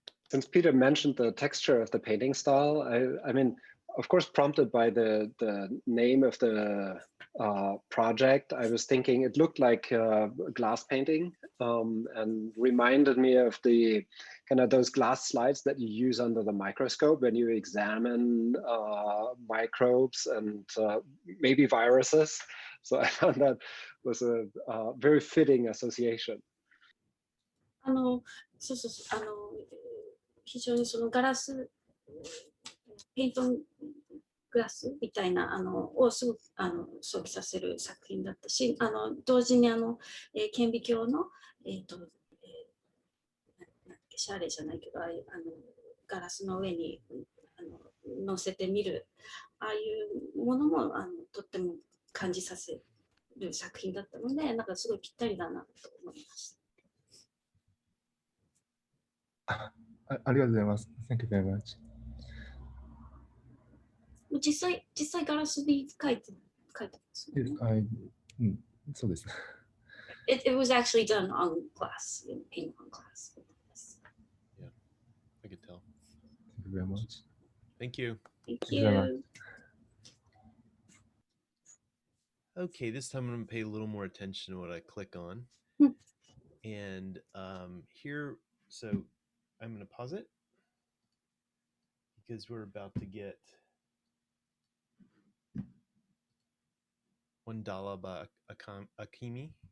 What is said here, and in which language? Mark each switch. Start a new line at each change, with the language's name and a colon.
English: Since Peter mentioned the texture of the painting style, I mean, of course, prompted by the name of the project, I was thinking it looked like glass painting and reminded me of the kind of those glass slides that you use under the microscope when you examine microbes and maybe viruses. So I found that was a very fitting association.
Japanese: そうそうそう、非常にガラス、ペイントグラスみたいなをすごく想起させる作品だったし、同時に顕微鏡の、シャーレじゃないけど、ガラスの上に乗せてみる、ああいうものもとっても感じさせる作品だったので、なんかすごいぴったりだなと思いました。ありがとうございます。
English: Thank you very much.
Japanese: 実際ガラスに書いてますよね。そうです。
English: It was actually done on glass, in on glass. Yeah, I could tell. Thank you very much. Thank you. Thank you very much. you. Okay, this time I'm going to pay a little more attention to what I click on. And here, so I'm going to pause it because we're about to get $1 by Akimi.